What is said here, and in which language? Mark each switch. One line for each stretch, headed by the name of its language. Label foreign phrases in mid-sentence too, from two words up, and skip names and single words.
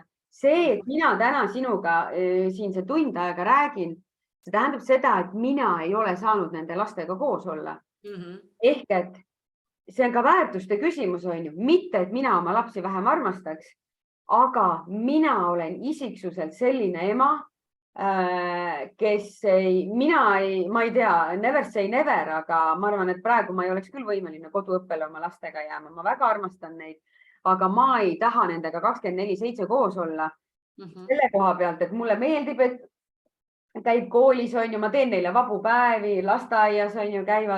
Estonian: See, et mina täna sinuga siin see tund aega räägin, see tähendab seda, et mina ei ole saanud nende lastega koos olla. Ehk et see on ka väärtuste küsimus, on ju. Mitte, et mina oma lapsi vähem armastaks, aga mina olen isiksuselt selline ema, kes ma ei tea,
English: never say never,
Estonian: aga ma arvan, et praegu ma ei oleks küll võimeline koduõppele oma lastega jääma. Ma väga armastan neid, aga ma ei taha nendega 24/7 koos olla. Selle koha pealt, et mulle meeldib, et käib koolis, on ju, ma teen neile vabu päevi, lasteaias on ju käivad.